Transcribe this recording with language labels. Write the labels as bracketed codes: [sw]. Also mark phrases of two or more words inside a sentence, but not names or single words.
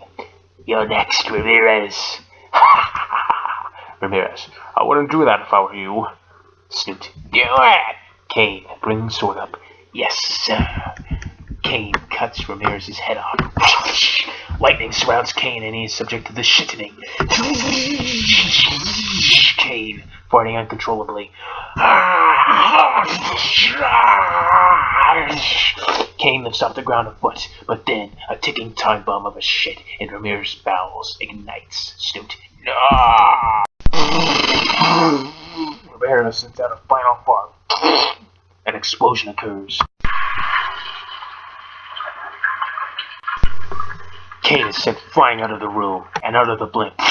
[en] You're next, Ramirez. Ramirez. I wouldn't do that if I were you. Snoot. Do it! Kane, bringing sword up. Yes, sir. Kane cuts Ramirez's head off. Lightning surrounds Kane and he is subject to the shittening. Kane, farting uncontrollably. Kane lifts off the ground a foot, but then a ticking time bomb of a shit in Ramirez's bowels ignites. Snoot. No! Ramirez sends out a final fart. An explosion occurs. Kane is sent flying out of the room and out of the blimp.